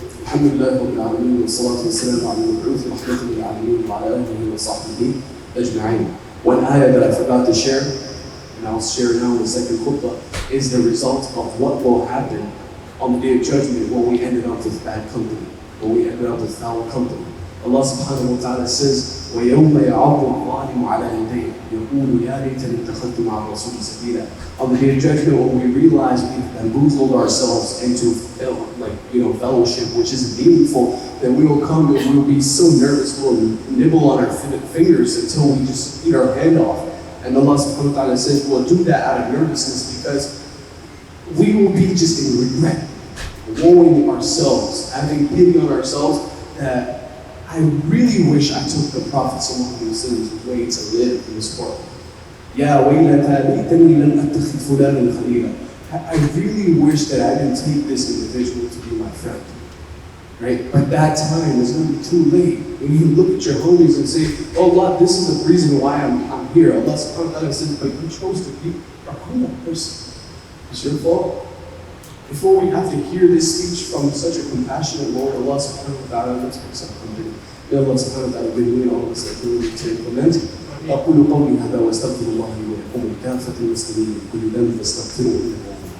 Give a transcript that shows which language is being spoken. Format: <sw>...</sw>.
<ar>الحمد لله رب العالمين والصلاة والسلام على المبعوث رحمة للعالمين وعلى آله وصحبه أجمعين.</ar> <en>One ayah that I forgot to share, and I'll share now in the second khutbah, is the result of what will happen on the Day of Judgment when we ended up with bad company, when we ended up with foul company. Allah subhanahu wa ta'ala says,</en> <ar>وَيَوْمَ يَعَضُّ الظَّالِمُ عَلَى يَدَيْهِ يَقُولُ يَا لَيْتَنِي اتَّخَذْتُ مَعَ الرَّسُولِ سَبِيلًا.</ar> <en>On the Day of Judgment, when we realize we've bamboozled ourselves into fellowship, which is meaningful, then we will come and we will be so nervous, we'll nibble on our fingers until we just eat our hand off. And Allah subhanahu wa ta'ala says, we'll do that out of nervousness because we will be just in regret, woeing ourselves, having pity on ourselves that I really wish I took the Prophet ﷺ's way to live in this world.</en> <ar>Ya waylata laytani lam attakhidh fulanan khalila.</ar> <en>I really wish that I didn't take this individual to be my friend. Right? But that time is going to be too late. When you look at your homies and say, oh Allah, this is the reason why I'm here. Allah subhanahu wa ta'ala says, but you chose to be a that person. It's your fault. Before we have to hear this speech from such a compassionate Lord, Allah subhanahu wa ta'ala, let's make some company. May Allah subhanahu wa ta'ala be doing all this ability to implement.</en> <ar>أقول قولي هذا واستغفر الله لي ولكم ولكافة المسلمين من كل ذنب فاستغفروه إنه</ar>